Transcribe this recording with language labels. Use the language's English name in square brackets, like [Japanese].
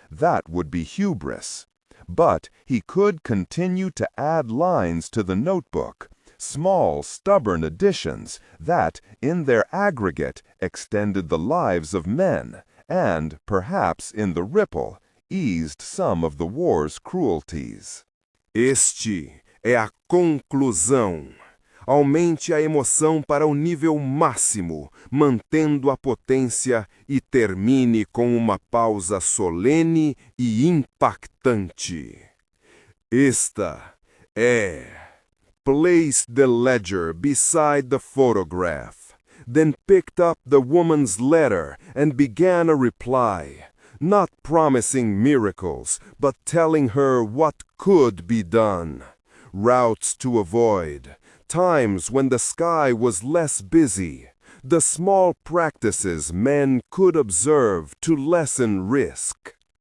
[English] That would be hubris. But he could continue to add lines to the notebook, small, stubborn additions that, in their aggregate, extended the lives of men, and, perhaps in the ripple, eased some of the war's cruelties. [Portuguese] Este é a conclusão. Aumente a emoção para o nível máximo, mantendo a potência, e termine com uma pausa solene e impactante. Esta é. [English] Placed the ledger beside the photograph, then picked up the woman's letter and began a reply, not promising miracles, but telling her what could be done, routes to avoid, times when the sky was less busy, the small practices men could observe to lessen risk.